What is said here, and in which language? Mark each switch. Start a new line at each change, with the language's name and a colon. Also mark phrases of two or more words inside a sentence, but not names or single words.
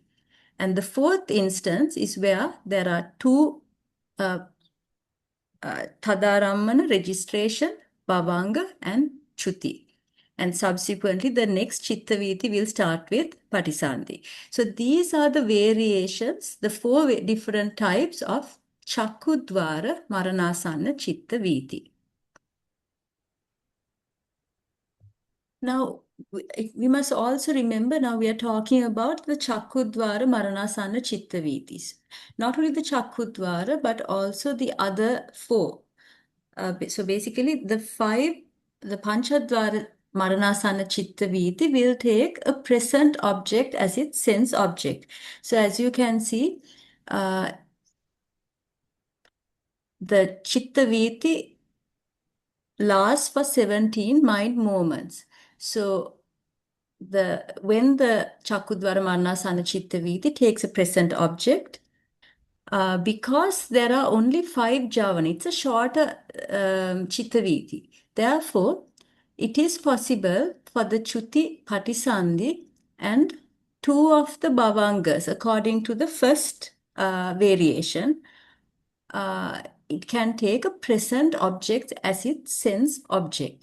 English: And the fourth instance is where there are 2 dhammā registration, bhavanga, and chuti. And subsequently, the next
Pali: citta viti
English: will start with patisaṅdhi. So these are the variations, the 4 different types of
Pali: chakkudvara maranasanna citta viti.
English: Now, we must also remember, now we are talking about the
Pali: chakkudvara maranasanna citta vitis.
English: Not only the chakkudvara, but also the other 4. So basically, the 5, the
Pali: panchadvara maranasanna citta viti
English: will take a present object as its sense object. So as you can see, the
Pali: citta viti
English: lasts for 17 mind moments. So when the
Pali: chakkudvara maranasanna citta viti
English: takes a present object, because there are only 5 javana, it's a shorter
Pali: citta viti.
English: Therefore, it is possible for the
Pali: Chuti patisaṅdhi
English: and two of the bhavangas, according to the first variation, it can take a present object as its sense object.